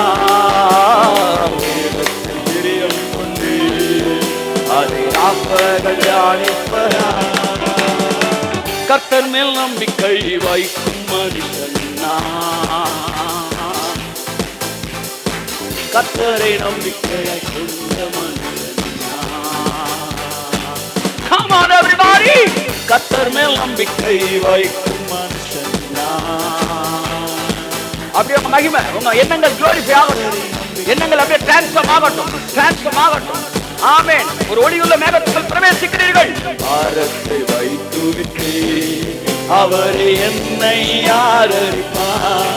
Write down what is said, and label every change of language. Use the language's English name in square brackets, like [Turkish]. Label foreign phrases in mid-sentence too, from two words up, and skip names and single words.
[Tamil] வேதத்தில் பிரியம் கொண்டு அதை ராப்பகல் தியானிப்பனா. கர்த்தர் மேல் நம்பிக்கை வைக்கும் மனுஷன் நான். கர்த்தரை நம்பிக்கையை கொண்ட மனுஷன் நான். [English] Come on everybody! [Tamil] கர்த்தர் மேல் நம்பிக்கை வைக்கும் மனுஷன் நான். அப்படியே உங்க மகிமை, உங்க எண்ணங்கள் glorify ஆகட்டும். எண்ணங்கள் அப்படியே transform ஆகட்டும். ஆமென். ஒரு ஒளியுள்ள மேகத்துக்குள் பிரவேசிக்கிறீர்கள். பாரத்தை வைத்து விட்டேன், அவரே என்னை ஆதரிப்பார்.